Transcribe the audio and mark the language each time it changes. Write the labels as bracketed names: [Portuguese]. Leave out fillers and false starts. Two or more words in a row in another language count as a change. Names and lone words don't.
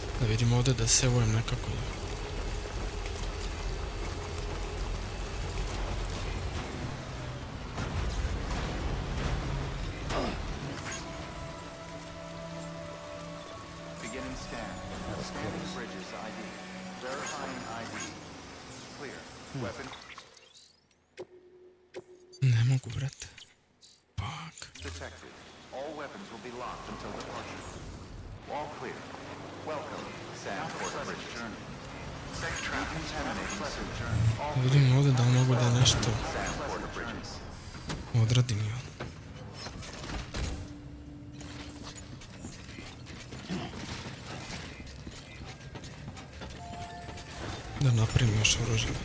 [Bosnian] vidim ovdje da se vojem nekako. [English] Beginning scan. Scanning bridges ID. Verifying ID. Clear. Weapon [Bosnian] Ne mogu, brate. [English] Fuck. detected. All weapons will be locked until departure. All clear. Welcome, Sam Port Bridge journey. Safe travel. Decontaminating suit journey. All [Bosnian] Vidim ovdje da mogu da nešto [English] Sam Port Bridges. [Bosnian] odradim ja. Da napravim još oružje.